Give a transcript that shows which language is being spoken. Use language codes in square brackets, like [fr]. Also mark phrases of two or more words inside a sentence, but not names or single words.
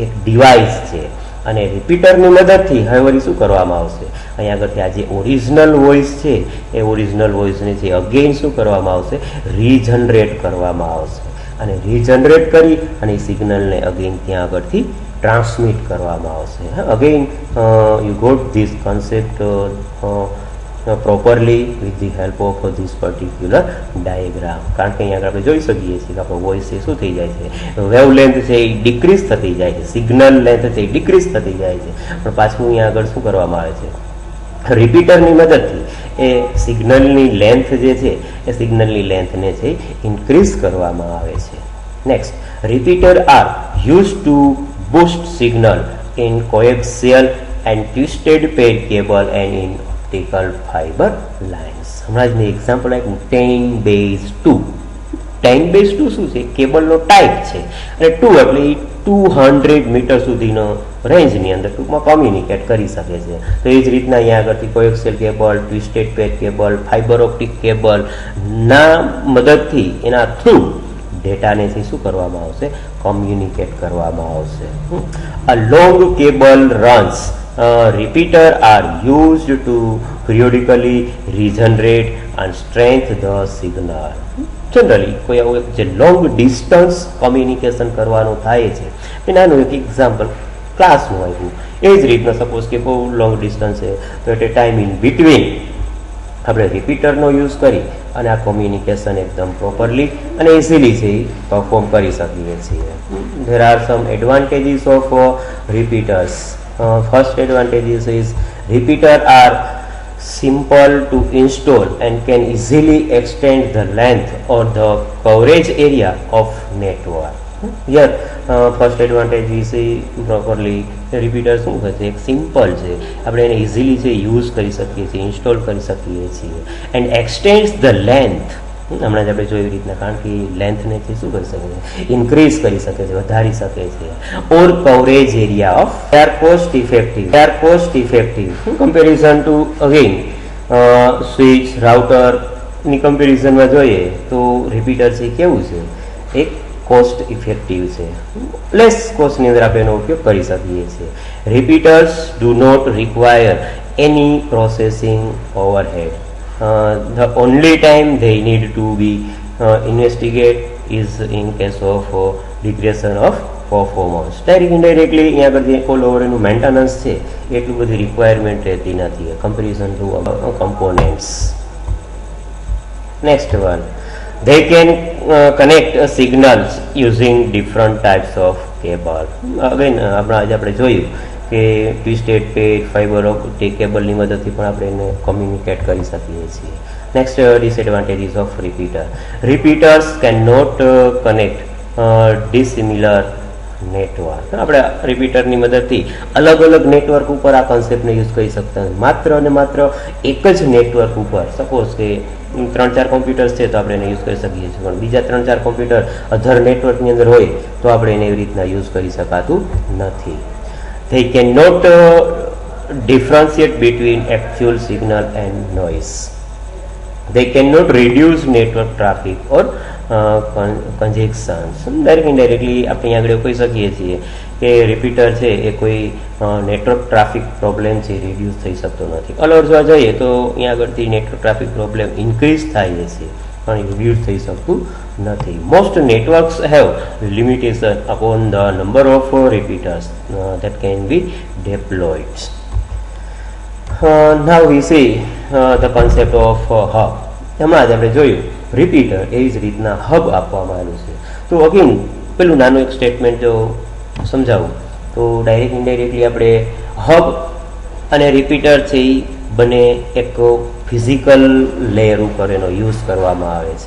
[gu] એક ડિવાઇસ છે અને રિપીટરની મદદથી હવે વળી શું કરવામાં આવશે, અહીંયા આગળથી આ જે [en] original voice [gu] છે એ [en] original voiceને [gu] છે અગેઇન શું કરવામાં આવશે, રીજનરેટ કરવામાં આવશે અને રીજનરેટ કરી અને એ સિગ્નલને અગેઇન ત્યાં આગળથી ટ્રાન્સમિટ કરવામાં આવશે. [en] Again you got this concept properly with the help of this particular diagram. [gu] કારણ કે અહીંયા આપણે જોઈ શકીએ છીએ કે આપણો વોઇસ એ શું થઈ જાય છે, [en] wave length [gu] છે એ ડિક્રીઝ થતી જાય છે, [en] signal length [gu] છે એ ડિક્રીઝ થતી જાય છે, પણ પાછું અહીંયા આગળ શું કરવામાં આવે છે, રિપીટરની મદદથી એ સિગ્નલની લેન્થ જે છે એ સિગ્નલની લેન્થને છે ઇન્ક્રીઝ કરવામાં આવે છે. [en] Next, repeater are use to boost signal in coaxial and twisted pad cable and in optical fiber lines. [gu] હમણાં જ મેં એક્ઝામ્પલ આપ્યું 10^2. 10^2 શું છે, કેબલનો ટાઈપ છે અને 2 એટલે 200 મીટર સુધીનો રેન્જની અંદર ટૂંકમાં કોમ્યુનિકેટ કરી શકે છે. તો એ જ રીતના અહીંયા આગળથી [en] coaxial cable, twisted pad cable, fiber optic cable [gu] ના મદદથી એના થ્રુ ડેટાને શું કરવામાં આવશે, કોમ્યુનિકેટ કરવામાં આવશે. [en] A long cable runs repeater are used to periodically regenerate and strengthen the signal. [gu] જનરલી કોઈ આવું જે [en] long distance communication [gu] કરવાનું થાય છે એ નાનું એક એક્ઝામ્પલ ક્લાસનું આવ્યું. એ જ રીતના સપોઝ કે બહુ [en] long distance [gu] છે તો [en] at a time in between [gu] આપણે રિપીટરનો યુઝ કરી અને આ કોમ્યુનિકેશન એકદમ પ્રોપરલી અને ઇઝીલી છે એ પરફોર્મ કરી શકીએ છીએ. [en] There are some advantages of repeaters. First advantages is repeater are simple to install and can easily extend the length or the coverage area of network. Here first advantage is properly repeater [gu] શું છે, એક સિમ્પલ છે, આપણે એને ઇઝીલી છે યુઝ કરી શકીએ છીએ, ઇન્સ્ટોલ કરી શકીએ છીએ. [en] And extends the length [gu] હમણાં જ આપણે જોઈ રીતના, કારણ કે લેન્થને છે શું કરી શકે છે, ઇન્ક્રીઝ કરી શકે છે, વધારી શકે છે. [en] Or coverage area of they are cost effective comparison to again switch router [gu] ની કમ્પેરિઝનમાં જોઈએ તો રિપીટર છે કેવું છે, એક [en] cost effective [gu] છે, [en] less costની [gu] અંદર આપણે એનો ઉપયોગ કરી શકીએ છીએ. [en] Repeaters do not require any processing overhead. The only time they need to be investigate is in case of regression of performance. [gu] Indirectly અહીંયા આગળ [en] all over [gu] એનું મેન્ટેનન્સ છે એટલું બધી રિક્વાયરમેન્ટ રહેતી નથી [en] comparison to components. Next one, they can connect signals using different types of cable. [gu] અગેન આપણે જોયું કે [en] twisted pad, fiber optic cableની [gu] મદદથી પણ આપણે એને કોમ્યુનિકેટ કરી શકીએ છીએ. [en] Next disadvantages of repeater. Repeaters can not connect dissimilar network. [gu] આપણે રિપીટરની મદદથી અલગ અલગ નેટવર્ક ઉપર આ કોન્સેપ્ટને યુઝ કરી શકતા નથી. માત્ર અને માત્ર એક જ નેટવર્ક ઉપર, સપોઝ કે 3-4 કોમ્પ્યુટર્સ છે તો આપણે એને યુઝ કરી શકીએ છીએ, પણ બીજા 3-4 કોમ્પ્યુટર [en] other networkની [gu] અંદર હોય તો આપણે એને એવી રીતના યુઝ કરી શકાતું નથી. [en] They cannot differentiate between actual signal and noise. They cannot reduce network traffic or congestion. [gu] Indirectly આપણે આગળ કહી શકીએ છીએ કે રિપીટર છે એ કોઈ [en] network traffic problem [gu] છે રિડ્યુસ થઈ શકતો નથી. અલર જોવા જઈએ તો અહીંયા આગળથી [en] network traffic problem [gu] ઇન્ક્રીઝ થાય છે પણ રિડ્યુસ થઈ શકતું નથી. [en] Most networks have limitation upon the number of repeaters that can be deployed. Now we see the concept of hub. [gu] હમણાં જ આપણે જોયું રિપીટર એવી જ રીતના હબ આપવામાં આવેલું છે. તો અગેન પેલું નાનું એક સ્ટેટમેન્ટ જો સમજાવું તો [en] direct indirectly [gu] આપણે હબ અને રિપીટર છે એ બંને એક [en] physical layer [gu] ઉપર એનો યુઝ કરવામાં આવે છે.